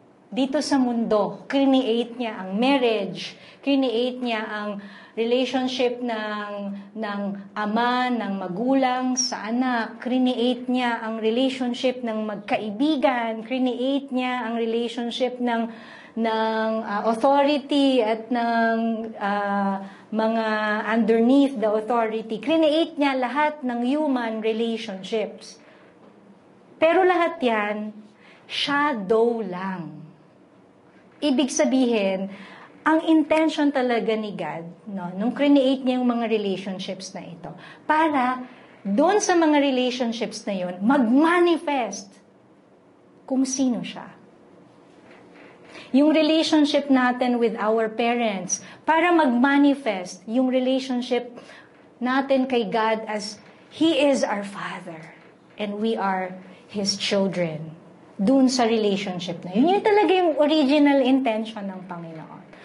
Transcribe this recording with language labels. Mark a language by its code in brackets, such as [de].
[tl] dito sa mundo. Create niya ang marriage, create niya ang relationship ng ama, ng magulang sa anak, create niya ang relationship ng magkaibigan, create niya ang relationship ng authority at ng mga [en] underneath the authority. [tl] Create niya lahat ng human relationships. Pero lahat yan, shadow lang. Ibig sabihin, ang intention talaga ni God, no, nung create niya yung mga relationships na ito, para doon sa mga relationships na yun, mag-manifest kung sino siya. Yung relationship natin [en] with our parents, [tl] para mag-manifest yung relationship natin kay [en] God as He is our Father and we are His children. [tl] Doon sa relationship na yun. Yun talaga yung original intention ng Panginoon.